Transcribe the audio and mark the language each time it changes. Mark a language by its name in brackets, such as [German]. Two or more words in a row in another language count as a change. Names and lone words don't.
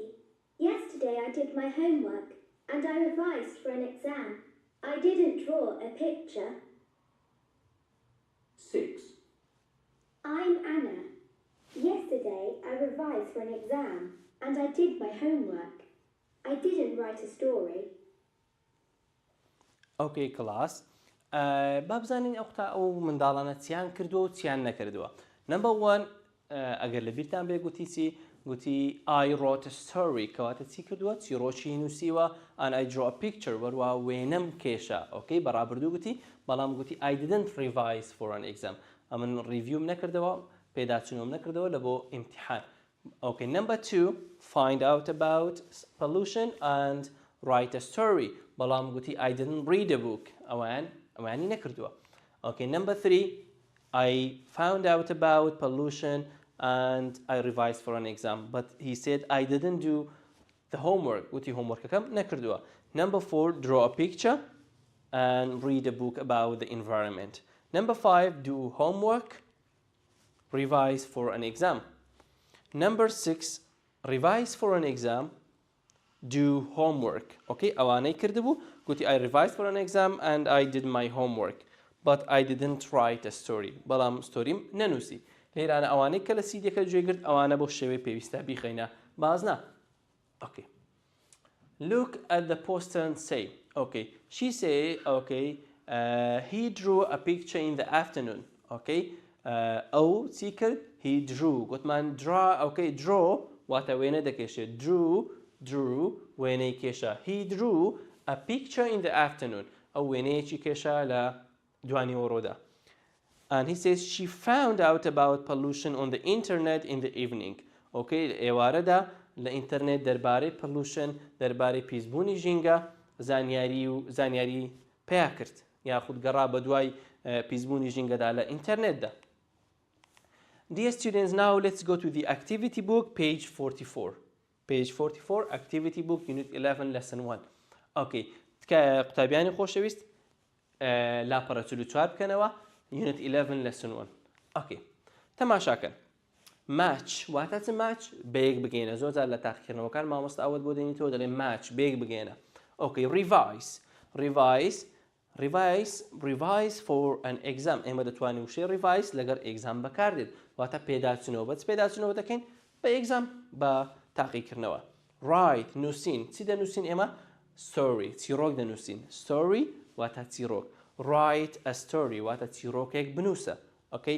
[English] Yesterday I did my homework and I revised for an exam. I didn't draw a picture. 6. I'm Anna. Yesterday I revised for an exam and I did my homework. I didn't write a story. [Central Kurdish] ئۆکەی کلاس با بزانین ئەو منداڵانە چیان کردووە و چیان نەکردووە نمبر 1 ئەگەر لە بیرتان بێ گوتی چی گوتی [English] I wrote a story [Central Kurdish] کەواتە چی کردووە چیرۆکی نووسیوە [English] and I draw a picture [Central Kurdish] وەروە وێنەم کێشە ئۆکەی بەڕابردوو گوتی بەڵام گوتی [English] I didn't revise for an exam [Central Kurdish] ئەمن ریڤیوم نەکردەوە پێداچنۆم نەکردەوە لە بۆ ئیمتیحان [English] Okay, number 2, find out about pollution and write a story. [Central Kurdish] بەڵام گوتی [English] I didn't read a book. [Central Kurdish] ئەوانی نەکردووە. [English] Okay, number 3, I found out about pollution and I revised for an exam. But he said I didn't do the homework. [Central Kurdish] گوتی homeworkەکەم نەکردووە. [English] Number 4, draw a picture and read a book about the environment. Number 5, do homework, revise for an exam. Number 6, revise for an exam, do homework. Okay, [Central Kurdish] ئەوانەی کردبوو گوتی [English] I revised for an exam and I did my homework but I didn't write a story. [Central Kurdish] بەڵام ستۆریم نەنووسی. لێرانە ئەوانەی کە لە سیدەکە گوێگرت ئەوانە بۆ شێوەی پێویستە بیخەینە بازنا. [English] Okay. Look at the poster and say. Okay. She say, okay, he drew a picture in the afternoon. [Central Kurdish] Okay. ئەو چی کرد [English] he drew [Central Kurdish] گوتمان [English] draw okay draw [Central Kurdish] واتە وێنە دەکێشێ drew وێنەی کێشە [English] he drew a picture in the afternoon [Central Kurdish] ئەو وێنەیەکی کێشە لە دوانی وەڕۆدا [English] and he says she found out about pollution on the internet in the evening okay [Central Kurdish] ئێوارەدا لە ئینتەرنێت دەربارەی pollution دەربارەی پیسبوونی ژینگە زانیاری پێیا کرد یاخود گەڕا بە دوای پیسبوونی ژینگەدا لە ئینتەرنێتدا. [English] Dear students, now let's go to the activity book, page 44. Page 44, activity book, unit 11, lesson 1. [Central Kurdish] Okay. قوتابیانی خۆشەویست لاپەڕە 44 بکەنەوە [English] unit 11, lesson 1. Okay. [Central Kurdish] تەماشاکەن. match واتە چ match بەیەک بگەینە زۆر جار لە تاقیکردنەوەکان مامۆستا ئەوەت بۆ دێنیتەوە دەڵێ match بەیەک بگەینە. [English] Okay. Revise for an exam. [Central Kurdish] ئێمە دەتوانین وشەی revise لەگەر exam بەکاردێت. واتە پێداچنەوە بەچ پێداچنەوە دەکەین بە exam بە تاقیکردنەوە. Write نووسین چی دەنووسین ئێمە story چیرۆک دەنووسین story واتە چیرۆک [English] write a story [Central Kurdish] واتە چیرۆکێک بنووسە. [English] Okay.